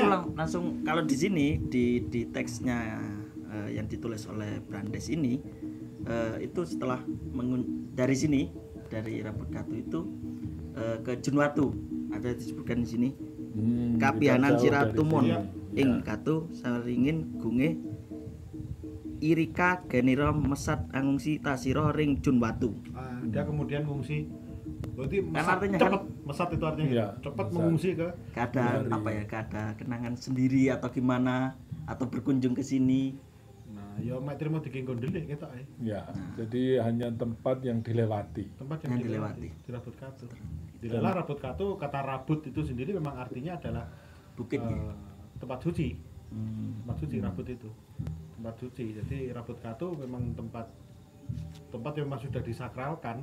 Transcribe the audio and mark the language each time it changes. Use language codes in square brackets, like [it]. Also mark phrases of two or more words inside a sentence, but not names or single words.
[id] Itu langsung kalau di sini di teksnya yang ditulis oleh Brandes ini itu setelah dari sini dari Rabut Katu itu ke Junwatu ada disebutkan di sini Kapihanan kita jauh Siratumun dari sini. [kaw] ing [id] Ya. [kaw] Katu saringin gunge Irika genira mesat angungsi tasira ring Junwatu. [id] Dia kemudian mengungsi. Berarti Kan mesat, artinya cepet. Mesat itu artinya Iya, cepat mesat. mengungsi ke. Keadaan Dari- apa ya? Keadaan kenangan sendiri atau gimana atau berkunjung ke sini. [jv] Nah, ya mek trimo dikengkon delik ketok ae. [id] Ya, jadi hanya tempat yang dilewati. Tempat Yang yang dilewati. di Rabut Katu. Dilalah Rabut Katu, kata rabut itu sendiri memang artinya adalah Bukit ya. tempat suci. Tempat suci Hmm. rabut itu. Tempat suci. Jadi Rabut Katu memang tempat yang memang sudah disakralkan.